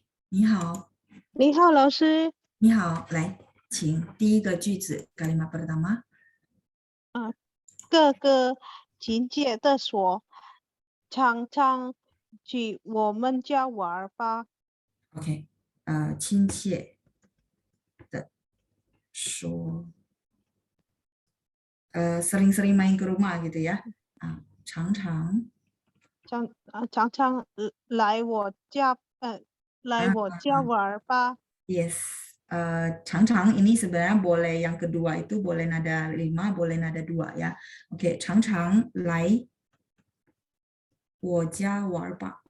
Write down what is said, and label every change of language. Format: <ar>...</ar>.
<zh>你好。你好，老师。你好，来，请第一个句子</zh> <id>kalimat pertama.</id> <zh>哥哥亲切地说，常常去我们家玩吧。</zh> <id>OK，</id> <zh>亲切的说，</zh> <id>sering-sering main ke rumah gitu ya.</id> <zh>常常来我家玩吧。 Yes.</zh> <id>常常 ini sebenarnya boleh yang kedua itu boleh nada 5, boleh nada 2 ya.</id> <zh>Oke, 常常来我家玩吧.</zh>